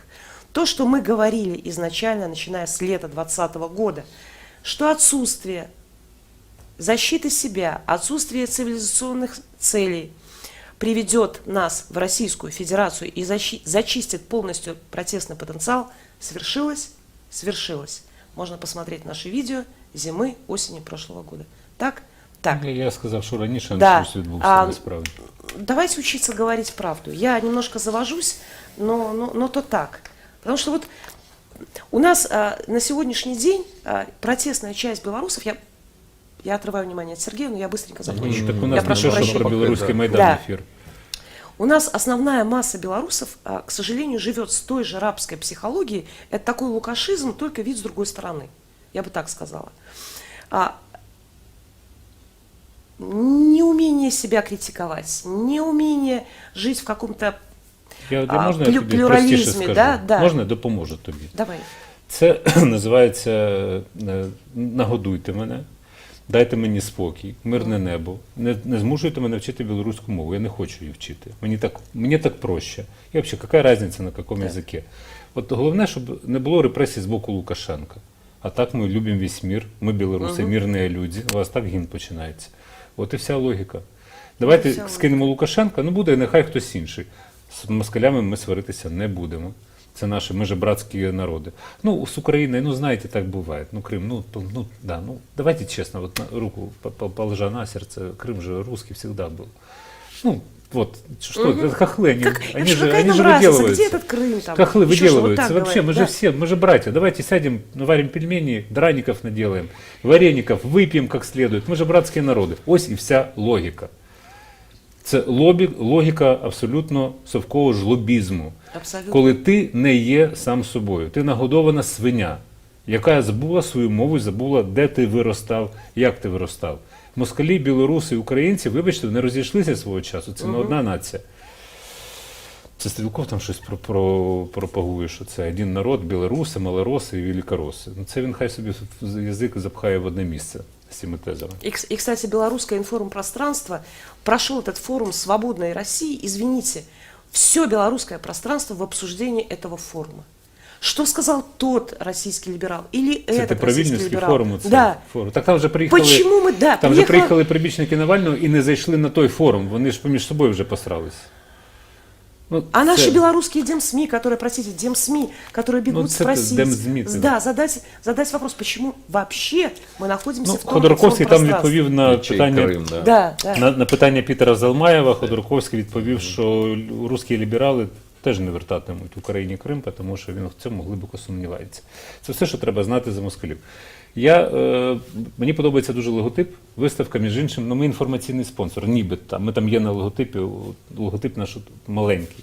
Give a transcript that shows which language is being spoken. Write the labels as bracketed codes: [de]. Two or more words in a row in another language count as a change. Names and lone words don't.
[ru] То, что мы говорили изначально, начиная с лета 2020 года, что отсутствие защиты себя, отсутствие цивилизационных целей приведет нас в Российскую Федерацию и зачистит полностью протестный потенциал, свершилось. Можно посмотреть наши видео зимы, осени прошлого года. Так? Так. [uk] Я сказав, що раніше да. відбувся насправді. [ru] Давайте учиться говорить правду. Я немножко завожусь, но то так. Потому что вот у нас на сегодняшний день протестная часть белорусов, я отрываю внимание от Сергея, но я быстренько закончу. Так у нас прошу прощения. Про белорусский Майдан эфир. У нас основная масса белорусов, к сожалению, живет с той же рабской психологией. Это такой лукашизм, только вид с другой стороны. Я бы так сказала. Неумение себя критиковать, неумение жить в каком-то [uk] можна я тобі плюралізмі. скажу? Да. Можна, допоможу тобі. Давай. Це називається «Нагодуйте мене». Дайте мені спокій, мирне небо. Не змушуйте мене вчити білоруську мову. Я не хочу її вчити. Мені так проще. І взагалі, яка різниця на якому язикі? От головне, щоб не було репресій з боку Лукашенка. А так ми любимо весь мир, ми білоруси, мирні люди. У вас так гімн починається. От і вся логіка. Давайте скинемо Лукашенка, буде нехай хтось інший. З москалями ми сваритися не будемо. Це наші, ми же братські народи. З Україною, знаєте, так буває. [ru] Крим, давайте честно, вот руку положа на сердце, Крым же русский всегда был. Это хохлы, они же выделываются. Где этот Крым? Там? Хохлы выделываются. Вот вообще, мы же братья. Давайте сядем, наварим пельмени, драников наделаем, вареников, выпьем как следует. Мы же братские народы. Ось и вся логика. [uk] Це логіка абсолютно совкового жлобізму. Абсолютно. Коли ти не є сам собою. Ти нагодована свиня. яка забула свою мову, забула, де ти виростав, як ти виростав. Москалі, білоруси, українці, вибачте, вони розійшлися свого часу, це не одна нація. Це Стрілков там щось пропагує, що це один народ, білоруси, малороси і великороси. Ну, це він хай собі язик запхає в одне місце з цими тезами. [ru] И, кстати, белорусское информпространство прошел этот форум «Свободной России». Извините, все белорусское пространство в обсуждении этого форума. Что сказал тот российский либерал или [uk] Це [ru] этот [uk] ти про [ru] российский [uk] Вільнюсський [ru] либерал? [uk] форум? Да. Форум. Так там вже приїхали, [ru] Почему мы, да, [uk] там вже приїхали прибічники Навального і не зайшли на той форум. Вони ж поміж собою вже посрались. Ну, [ru] А наши [uk] це- [ru] белорусские демсми, которые, простите, демсми, которые бегут [uk] Ну, це [ru] спросить, [uk] демсми, це [ru] да, задать вопрос, почему вообще мы находимся [uk] Ну, [ru] в том [uk] Ходорковський там [ru] информпространстве. [uk] відповів на Чи питання, Крим, да. Да, да. на питання Пітера Залмаєва. Ходорковський відповів, що русські ліберали теж не вертатимуть Україні Крим, тому що він в цьому глибоко сумнівається. Це все, що треба знати за москалів. Мені подобається дуже логотип, виставка, між іншим, ми інформаційний спонсор, ніби ми там є на логотипі, логотип наш маленький.